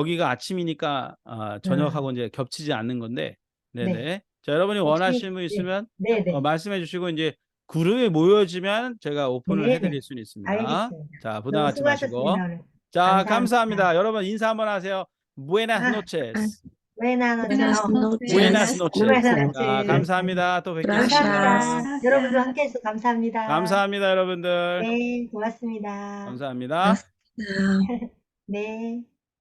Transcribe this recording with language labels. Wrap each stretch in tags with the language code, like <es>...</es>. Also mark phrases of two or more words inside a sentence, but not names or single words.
<ko>여기가 아침이니까 저녁하고 이제 겹치지 않는 건데, 네네. 네. 자, 여러분이 혹시- 원하시는 분 있으면 네네. 말씀해 주시고 이제 그룹이 모여지면 제가 오픈을 네네. 해드릴 수는 있습니다. 알겠습니다. 자, 부담 갖지 마시고. 수고하셨습니다, 오늘. 자, 감사합니다. 감사합니다. 여러분 인사 한번 하세요.</ko> <es>Buenas noches. Buenas Buenas noches. Buenas noches. noches. Buenas</es> <ko>자,</ko> <es>noches.</es> <ko>감사합니다. 또 뵙겠습니다. 감사합니다. 여러분도 함께 해주셔서 감사합니다. 감사합니다, 여러분들. 네, 고맙습니다. 감사합니다. 네.</ko>